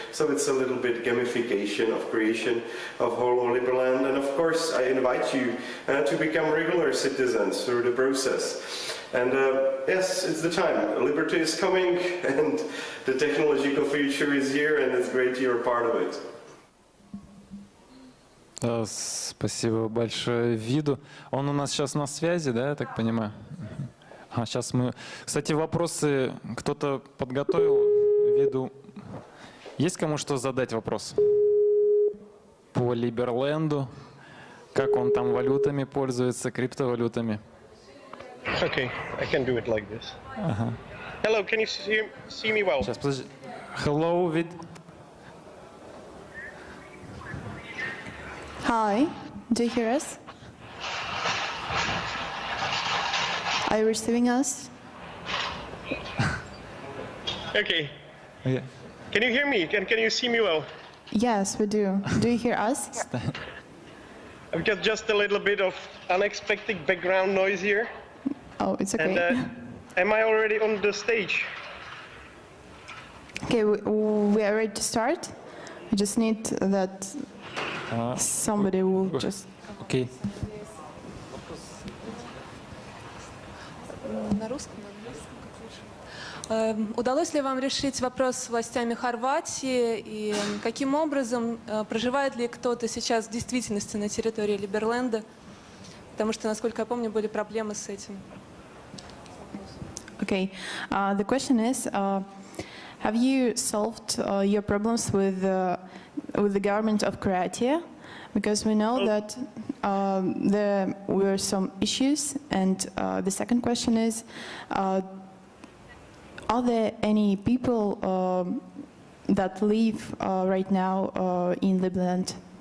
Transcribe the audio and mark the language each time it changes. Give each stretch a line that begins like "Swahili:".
English: So it's a little bit gamification of creation of whole Liberland. And of course, I invite you to become regular citizens through the process. And yes, it's the time. Liberty is coming, and the technological future is here, and it's great you're part of it.
Russian: Спасибо большое Виду. Он у нас сейчас на связи, да, я так понимаю? Сейчас мы... Кстати, вопросы кто-то подготовил Виду. Есть кому что задать вопрос? По Либерленду, как он там валютами пользуется, криптовалютами?
English: Okay, I can do it like this. Hello, can you see me well?
Russian: Сейчас, подожди.
English: Hello,
Russian: Вид.
English: Hi, do you hear us? Are you receiving us? Okay. Yeah. Can you hear me? Can you see me well? Yes, we do. Do you hear us? I've got just a little bit of unexpected background noise here. Oh, it's okay. And am I already on the stage? Okay, we are ready to start. We just need that somebody will just... Okay.
Russian: На русском, на английском. Удалось ли вам решить вопрос с властями Хорватии и каким образом проживает ли кто-то сейчас в действительности на территории Либерленда? Потому что, насколько я помню, были проблемы с этим.
English: Okay, the question is, have you solved your problems with the government of Croatia? Because we know that there were some issues, and the second question is, are there any people that live right now in Libland?